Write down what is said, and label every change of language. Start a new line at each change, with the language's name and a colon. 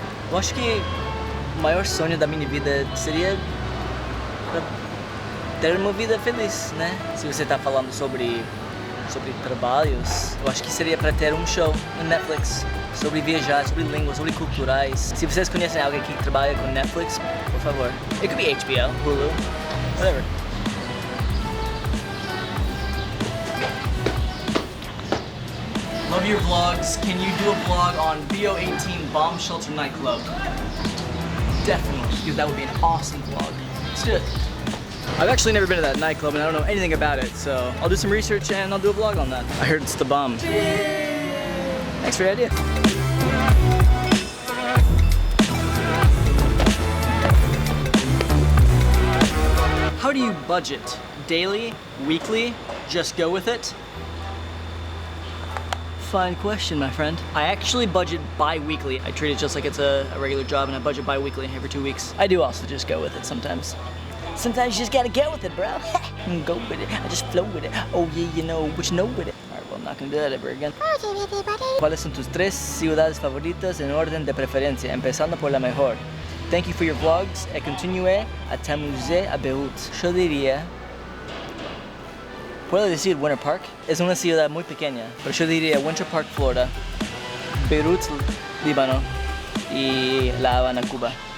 Portuguese: Eu acho que o maior sonho da minha vida seria ter uma vida feliz, né? Se você está falando sobre trabalhos, eu acho que seria para ter um show no Netflix sobre viajar, sobre línguas, sobre culturais. Se vocês conhecem alguém que trabalha com Netflix, por favor.
English: It could be HBO, Hulu, whatever. Love your vlogs. Can you do a vlog on BO18 Bomb Shelter Nightclub? Definitely, because that would be an awesome vlog. Let's do it. I've actually never been to that nightclub and I don't know anything about it, so I'll do some research and I'll do a vlog on that. I heard it's the bomb. Thanks for the idea. How do you budget? Daily? Weekly? Just go with it? Fine question, my friend. I actually budget bi-weekly. I treat it just like it's a regular job and I budget bi-weekly every 2 weeks. I do also just go with it sometimes. Sometimes you just gotta get with it, bro. Go with it. I just flow with it. Oh yeah, you know, but you know with it. Alright, well, I'm not gonna do that ever again.
Spanish: ¿Cuáles son tus 3 ciudades favoritas en orden de preferencia? Empezando por la mejor.
English: Thank you for your vlogs.
French: E continue a t'amuser a Beirut.
Spanish: Yo diría... Puedo decir Winter Park, es una ciudad muy pequeña, pero yo diría Winter Park, Florida, Beirut, Líbano y La Habana, Cuba.